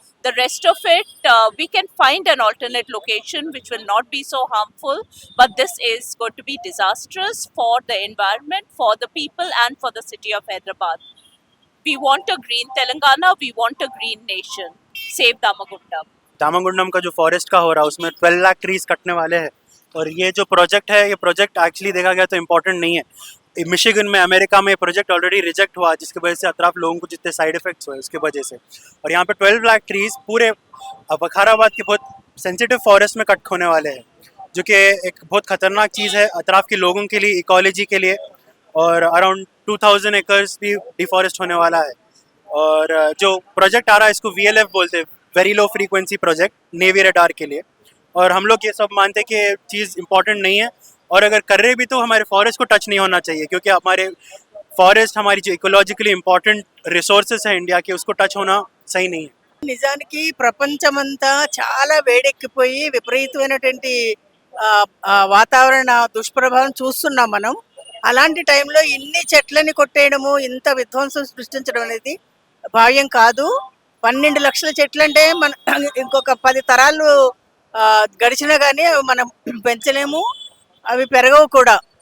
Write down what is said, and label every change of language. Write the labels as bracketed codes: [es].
[en] The rest of it, we can find an alternate location which will not be so harmful, but this is going to be disastrous for the environment, for the people, and for the city of Hyderabad. We want a green Telangana, we want a green nation. Save Damagundam. [hi] दामागुंडम का जो forest का हो रहा है उसमें 12 lakh trees कटने वाले हैं और ये जो प्रोजेक्ट है ये प्रोजेक्ट एक्चुअली देखा गया तो इम्पोर्टेंट नहीं है। मिशिगन में अमेरिका में प्रोजेक्ट ऑलरेडी रिजेक्ट हुआ जिसकी वजह से अतराफ लोगों को जितने साइड इफेक्ट्स हुए उसकी वजह से, और यहाँ पे 12 लाख ट्रीज पूरे विकाराबाद के बहुत सेंसिटिव फॉरेस्ट में कट होने वाले हैं जो कि एक बहुत खतरनाक चीज़ है अतराफ के लोगों के लिए, इकोलॉजी के लिए। और अराउंड 2000 एकर्स भी डिफॉरेस्ट होने वाला है। और जो प्रोजेक्ट आ रहा है इसको VLF बोलते हैं, very low frequency project, navy radar के लिए। और हम लोग ये सब मानते हैं कि ये चीज़ इंपॉर्टेंट नहीं है और अगर कर रहे भी तो हमारे फॉरेस्ट को टच नहीं होना चाहिए क्योंकि हमारे फॉरेस्ट हमारी जो इकोलॉजिकली इंपॉर्टेंट रिसोर्सेस है इंडिया के उसको टच होना सही नहीं है। [te] నిజానికి ప్రపంచమంతా చాలా వేడెక్కిపోయి విపరీతమైనటువంటి వాతావరణ దుష్ప్రభావం చూస్తున్నాం మనం. అలాంటి టైంలో ఇన్ని చెట్లని కొట్టేయడము, ఇంత విధ్వంసం సృష్టించడం అనేది భావ్యం కాదు. 12 లక్షల చెట్లు అంటే మన ఇంకొక 10 తరాలు గడిచినా కానీ మనం పెంచలేము, అవి పెరగవు కూడా.